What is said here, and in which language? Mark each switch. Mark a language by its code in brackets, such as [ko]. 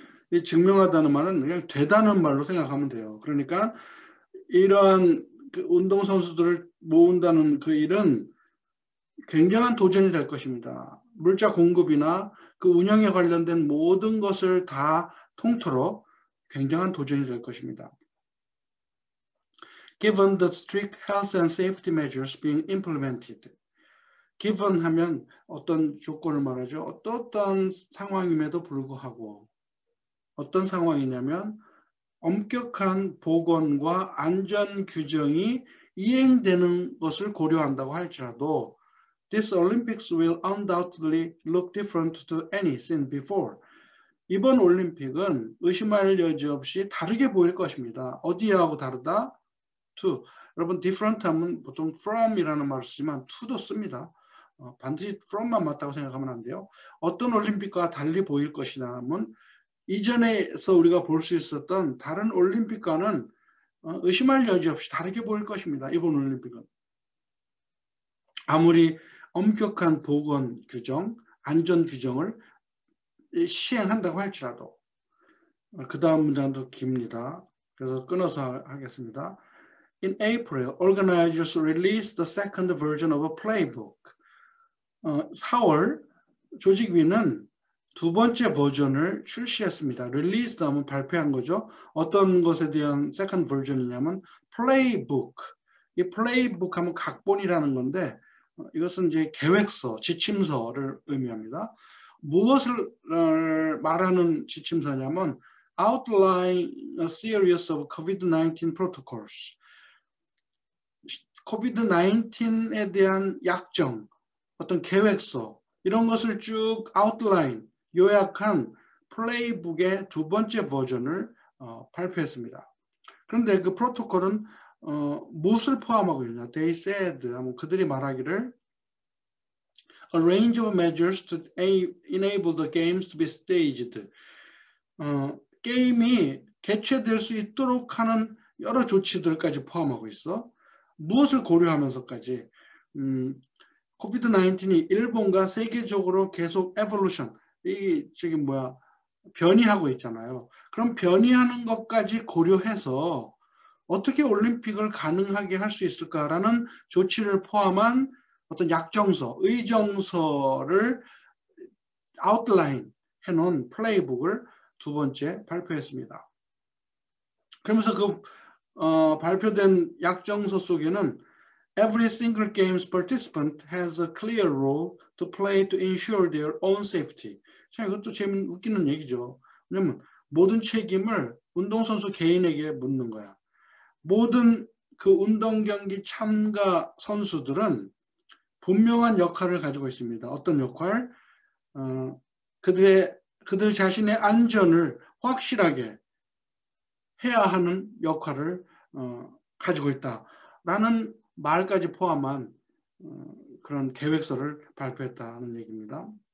[ko] 이 증명하다는 말은 그냥 되다는 말로 생각하면 돼요. 그러니까 이러한 그 운동선수들을 모은다는 그 일은 굉장한 도전이 될 것입니다. 물자 공급이나 그 운영에 관련된 모든 것을 다 통틀어 굉장한 도전이 될 것입니다. [en] Given the strict health and safety measures being implemented. [ko] given 하면 어떤 조건을 말하죠. 어떤 상황임에도 불구하고, 어떤 상황이냐면 엄격한 보건과 안전 규정이 이행되는 것을 고려한다고 할지라도 [en] This Olympics will undoubtedly look different to any seen before. [ko] 이번 올림픽은 의심할 여지 없이 다르게 보일 것입니다. 어디하고 다르다? To. 여러분 different 하면 보통 from이라는 말을 쓰지만 to도 씁니다. 반드시 from만 맞다고 생각하면 안 돼요. 어떤 올림픽과 달리 보일 것이냐 하면 이전에서 우리가 볼 수 있었던 다른 올림픽과는 의심할 여지 없이 다르게 보일 것입니다. 이번 올림픽은. 아무리 엄격한 보건 규정, 안전 규정을 시행한다고 할지라도. 그 다음 문장도 깁니다. 그래서 끊어서 하겠습니다. [en] In April, organizers released the second version of a playbook. [ko] 4월 조직위는 두 번째 버전을 출시했습니다. released 하면 발표한 거죠. 어떤 것에 대한 second version이냐면 playbook. 이 playbook 하면 각본이라는 건데 이것은 이제 계획서, 지침서를 의미합니다. 무엇을 말하는 지침서냐면 [en] outline a series of COVID-19 protocols. [ko] COVID-19에 대한 약정, 어떤 계획서 이런 것을 쭉 outline, 요약한 플레이북의 두 번째 버전을 발표했습니다. 그런데 그 프로토콜은 무엇을 포함하고 있냐? [en] They said, [ko] 그들이 말하기를 [en] a range of measures to enable the games to be staged. [ko] 게임이 개최될 수 있도록 하는 여러 조치들까지 포함하고 있어. 무엇을 고려하면서까지 코비드-19이 일본과 세계적으로 계속 에볼루션, 이 지금 변이하고 있잖아요. 그럼 변이하는 것까지 고려해서 어떻게 올림픽을 가능하게 할 수 있을까라는 조치를 포함한 어떤 약정서, 의정서를 아웃라인 해놓은 플레이북을 두 번째 발표했습니다. 그러면서 그 발표된 약정서 속에는 [en] Every single game's participant has a clear role to play to ensure their own safety. [ko] 자, 이것도 웃기는 얘기죠. 왜냐면 모든 책임을 운동선수 개인에게 묻는 거야. 모든 그 운동 경기 참가 선수들은 분명한 역할을 가지고 있습니다. 어떤 역할? 그들 자신의 안전을 확실하게 해야 하는 역할을 가지고 있다라는 말까지 포함한 그런 계획서를 발표했다는 얘기입니다.